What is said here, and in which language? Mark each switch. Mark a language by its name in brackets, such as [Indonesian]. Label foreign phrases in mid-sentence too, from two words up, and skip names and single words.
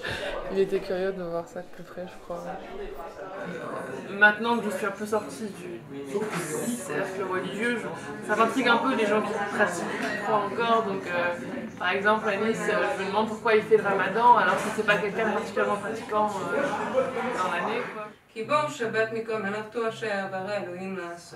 [French] Il était curieux de voir ça de plus près, je crois. Maintenant que je suis un peu sortie du cercle religieux, ça m'intrigue un peu les gens qui pratiquent, qui croient encore. Donc, par exemple, à Nice, je me demande pourquoi il fait le ramadan alors que c'est pas quelqu'un de particulièrement pratiquant dans l'année. [Hebrew] כי בואו שבת מכל מלאכתו אשר ברא אלוהים לעשות.